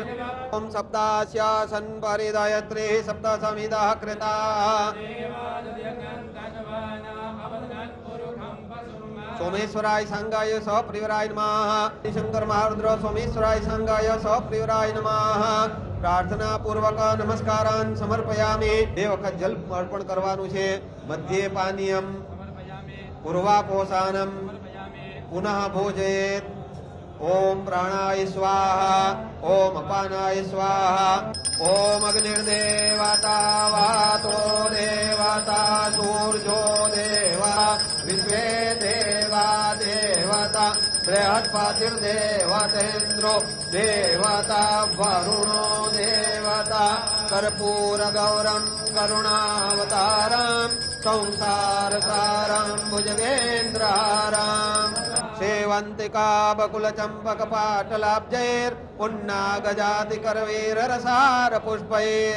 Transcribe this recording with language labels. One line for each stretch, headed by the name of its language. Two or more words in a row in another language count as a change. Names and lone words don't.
Sanskrit: ઓમ સપ્તાસ્યાસન પરિદયત્રી સપ્ત સમિદઃ કૃતા. सोमेश्वराय संगाय सप्रिवराय नमः. शंकर महारुद्र सोमेश्वराय संगाय सप्रिवराय नमः. प्रार्थना पूर्वक नमस्कारान् समर्पयामि.
Gujarati: એ વખત જલ અર્પણ કરવાનું છે.
Sanskrit: મધ્યે પાનીયમ પૂર્વાપોષાનમ પુનઃ ભોજયેત. ઓમ પ્રાણાય સ્વાહા ઓમ અપાનાય સ્વાહા ઓમ અગ્નિર્દેવતા વાતો દેવતા સૂર્જો દેવા વિશ્વે દેવા દેવતા બૃહસ્પતિર્દેવતેન્દ્રો દેવતા વરુણો દેવતા કર્પૂર ગૌરમ કરુણાવતારમ સંસાર સારમ ભુજગેન્દ્રહારમ સેવંતિકા બકુલ ચંપક પાટલાબ્જૈર પુન્નાગજાતિ કરવીર રસાર પુષ્પૈર.